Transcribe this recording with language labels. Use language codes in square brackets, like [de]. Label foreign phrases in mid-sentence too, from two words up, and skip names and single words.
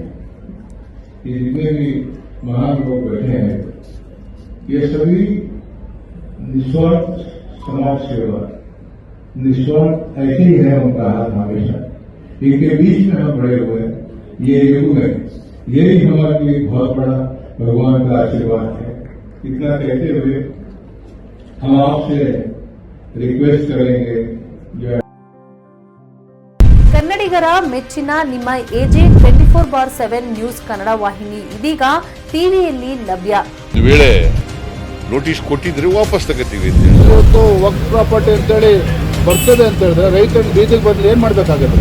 [hi] ये जितने भी महान लोग बैठे हैं ये सभी निस्वार्थ समाज सेवा, निस्वार्थ ऐसे ही है उनका हाथ हमेशा. इनके बीच में हम बड़े हुए हैं. ये युग है, यही हमारे लिए बहुत बड़ा भगवान का आशीर्वाद है. इतना कहते हुए हम आपसे रिक्वेस्ट करेंगे [kn] ಕನ್ನಡಿಗರ ಮೆಚ್ಚಿನ ನಿಮ್ಮ ಎಜೆ 24/7 ನ್ಯೂಸ್ ಕನ್ನಡ ವಾಹಿನಿ ಇದೀಗ ಟಿವಿಯಲ್ಲಿ ಲಭ್ಯ. ವೇಳೆ ನೋಟಿಸ್ ಕೊಟ್ಟಿದ್ರೆ ವಾಪಸ್ ತಗೋತೀವಿ. ಇವತ್ತು ವಕ್ಫ್ ಪ್ರಾಪರ್ಟಿ ಅಂತೇಳಿ ಬರ್ತದೆ ಅಂತ ಹೇಳಿದ್ರೆ ರೈತರು ಬೀದಿಗೆ ಬದಲು ಏನ್ ಮಾಡ್ಬೇಕಾಗುತ್ತೆ?